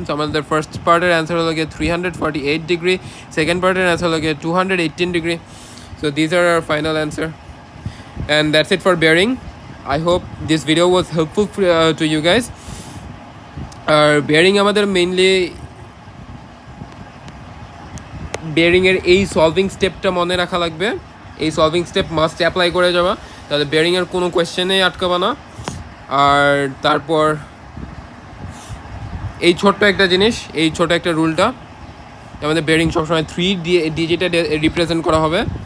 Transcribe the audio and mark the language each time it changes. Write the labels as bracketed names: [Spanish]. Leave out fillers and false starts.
[Bangla] So আমাদের first পার্টের answer হলো গিয়ে 348 ডিগ্রি, সেকেন্ড পার্টের অ্যান্সার হলো গিয়ে 218 degree. [English] So these are our final answer, and that's it for bearing. I hope this video was helpful to you guys. [Bangla] Bearing আমাদের mainly bearing এর এই সলভিং স্টেপটা মনে রাখা লাগবে। এই সলভিং স্টেপ মাস্ট অ্যাপ্লাই করে যাবা, তাহলে বেয়ারিং এর কোনো কোয়েশ্চেনে আটকাবা না। আর তারপর এই ছোট্ট একটা জিনিস, এই ছোট একটা রুলটা, আমাদের বেয়ারিং সবসময় 3 ডিজিটে রিপ্রেজেন্ট করা হবে।